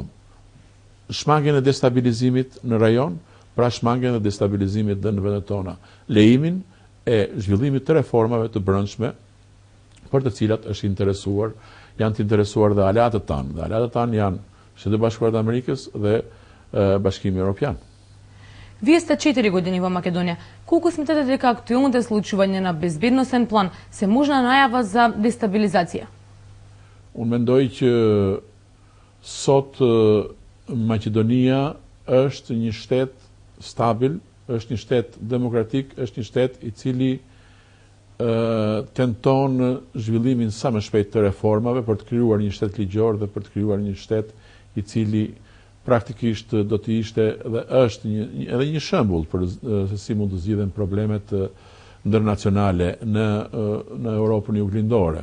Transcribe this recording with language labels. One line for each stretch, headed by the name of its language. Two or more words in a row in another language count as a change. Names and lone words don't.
Albanian: Shmangjen e destabilizimit në rajon, pra shmangjen e destabilizimit dhe në vendet tona. Lejimin e zhvillimit të reformave të brendshme për të cilat janë të interesuar dhe aleatët tanë. Dhe aleatët tanë janë Shtetet e Bashkuara të Amerikës dhe Bashkimi Evropian.
Macedonian: Вие сте 4 години во Македонија. Колку сметате дека актуелните случувања на безбедносен план се можна најава за дестабилизација?
Albanian: Unë mendoj që sot Maqedonia është një shtet stabil, është një shtet demokratik, është një shtet I cili tenton zhvillimin sa më shpejt të reformave për të krijuar një shtet ligjor dhe për të krijuar një shtet I cili praktikisht do të ishte dhe është edhe një shembull për se si mund të zgjidhen problemet ndërnacionale në Europën juglindore.